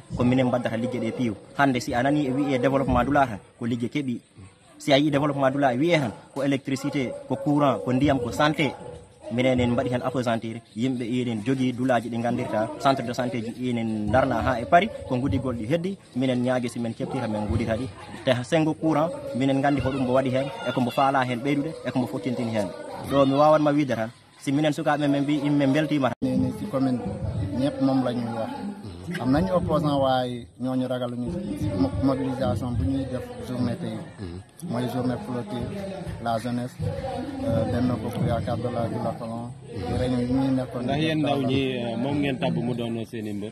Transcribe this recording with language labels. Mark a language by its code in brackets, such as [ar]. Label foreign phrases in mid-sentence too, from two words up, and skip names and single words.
[ff] ko minen mbaddata liggue ɗe piiw hande si a nani e wiye développement dula tan ko liggue keeɓi si a yi développement dula e wiye tan ko électricité ko courant ko ndiyam ko santé minen en mbaɗi hen appesantir yimɓe enen jogui dulaji ɗi gandirta [fr] centre de santé [ff] ji enen darna ha e paari ko gudigol ɗi heddi minen ñaagui si min keɓtita min gudita ɗi te sengo courant minen gandi ko ɗum mbo waɗi hen eko mbo faala hen ɓeydude eko mbo fokkintini hen ɗo mi wawanma wiide tan si minen sukaɓe men mbi immen beltima [wo] ni ci commune ñëpp moom la ñuy wax am nañu opposant waaye ñooñu ragal ñu mobilisation bu ñuy def journée tey mooy [fr] journée clôture la jeunesse [wo] Benno Bokk Yaakaar de la Dioulacolon réunion yi ñuy nekkoon ndax yéen ndaw ñi moom ngeen tabb mu doon seeni mbër